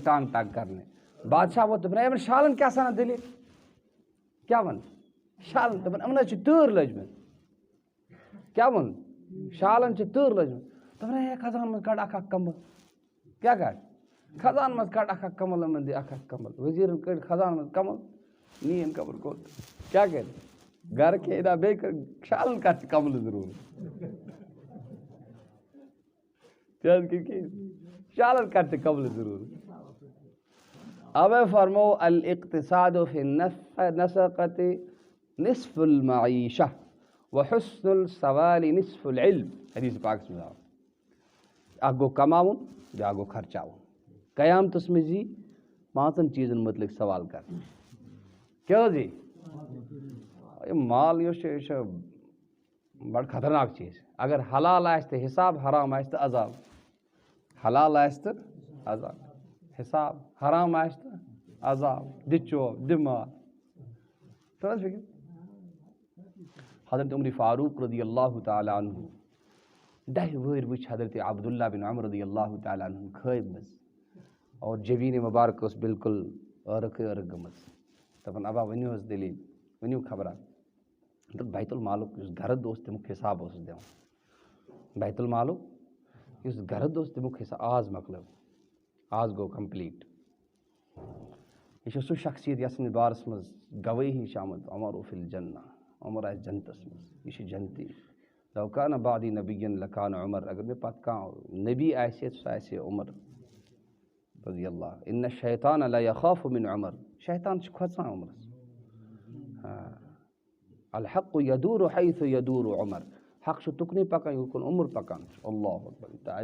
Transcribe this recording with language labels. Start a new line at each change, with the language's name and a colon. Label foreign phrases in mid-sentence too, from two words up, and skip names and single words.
Kashmiri: ٹانٛگ کَرنہِ بادشاہ ووت دوٚپُن یِمن شالَن کیٛاہ سَنان دٔلیٖل کیٛاہ وَن شالَن دوٚپُن یِمن حظ چھِ تۭر لٔجمٕژ کیٛاہ ووٚن شالَن چھِ تۭر لٔجمٕژ دوٚپُن خزانَس منٛز کَڑ اکھ کمبل کیٛاہ کَڑ خزانَس منٛز کَڑ اکھ کمبل یِمن دِ اکھ کمبل ؤزیٖرَن کٔڑۍ خزانَس منٛز کمبل نِیِن کمبل کوٚت کیٛاہ کَرِ گرٕ کھے نہ بیٚیہِ کٔر شالَن کَتھ چھِ کملہٕ ضروٗرت کیٛازِ کہِ شالَن کَتھ چھِ کملہٕ ضروٗرت اوے فرمو
Arabic: الاقتصاد فی النفقۃ نصف المعیشہ وحسن السوال نصف العلم
Kashmiri: حدیث پاکَس منٛز آو اکھ گوٚو کماوُن بیٛاکھ گوٚو خرچاوُن قیامتَس منٛز یی 5 چیٖزَن مُتعلِق سوال کرنہٕ کیٛاہ حظ یی یہِ مال یُس چھُ یہِ چھُ بَڑٕ خطرناک چیٖز اگر حلال آسہِ تہٕ حِساب حرام آسہِ تہٕ عذاب حلال آسہِ تہٕ عذاب حِساب حرام آسہِ تہٕ عذاب دِ چوب دِ مال تَر حظ فِکر حضرت عمر فاروق
Arabic: رضی اللہ تعالیٰ عنہ
Kashmiri: 10 ؤہٕرۍ وٕچھ حضرت عبداللہ بن عمر
Arabic: رضی اللہ تعالیٰ عنہ
Kashmiri: خوابہِ منٛز اور جبیٖنِ مُبارک ٲس بالکل ٲرکھٕے گٔمٕژ دَپان ابا ؤنِو حظ دٔلیٖل ؤنِو خبرا تہٕ بیت المالُک یُس گرد اوس تَمیُک حِساب اوسُس دِوان بیت المالُک یُس گرد اوس تَمیُک حِساب آز مۄکلو آز گوٚو کَمپلیٖٹ یہ سہ شخصیت یس بارس مز گوٲہی آمد
Arabic: عمر فی الجنہ
Kashmiri: عمر آس جنتس مز یہ جنتی
Arabic: لو کان بعدی نبی لکان عمر
Kashmiri: اگر مے پتہ کانٛہہ نبی آسہِ سُہ آسہِ عمر
Arabic: رضی اللہ ان الشیطان لا یخاف من عمر
Kashmiri: شیطان چھُ کھۄژان عمرس
Arabic: الحق یدور حیث یدور عمر
Kashmiri: حق چھُ تُکنُے پکان یوٚکُن عمر پکان چھُ
Arabic: اللہ اکبر
Kashmiri: تہٕ